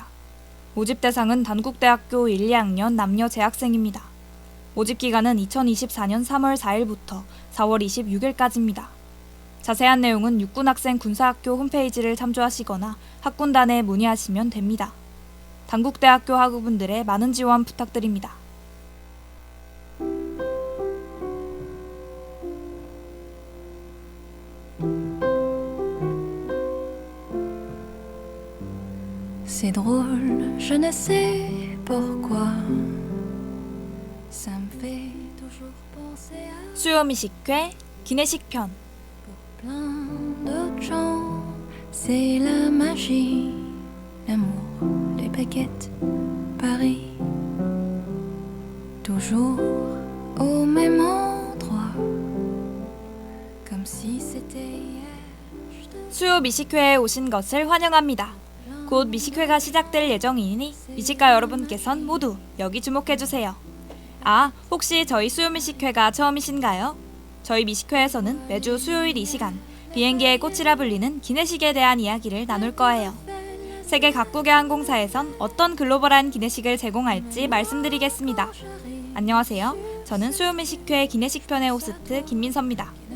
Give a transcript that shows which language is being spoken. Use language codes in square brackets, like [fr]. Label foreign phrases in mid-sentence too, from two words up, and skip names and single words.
[ko] 모집 대상은 단국대학교 1, 2학년 남녀 재학생입니다. 모집 기간은 2024년 3월 4일부터 4월 26일까지입니다. 자세한 내용은 육군학생 군사학교 홈페이지를 참조하시거나 학군단에 문의하시면 됩니다. 단국대학교 학우분들의 많은 지원 부탁드립니다. [fr] C'est drôle, je ne sais pourquoi. Ça me fait toujours penser à [ko] 수요미식회 기내식 편. [fr] plein d'autres gens. C'est la magie, l'amour, les baguettes, Paris. Toujours au même endroit. Comme si c'était hier. [ko] 수요 미식회에 오신 것을 환영합니다. 곧 미식회가 시작될 예정이니 미식가 여러분께선 모두 여기 주목해주세요. 아, 혹시 저희 수요 미식회가 처음이신가요? 저희 미식회에서는 매주 수요일 이 시간 비행기의 꽃이라 불리는 기내식에 대한 이야기를 나눌 거예요. 세계 각국의 항공사에선 어떤 글로벌한 기내식을 제공할지 말씀드리겠습니다. 안녕하세요. 저는 수요 미식회 기내식 편의 호스트 김민서입니다.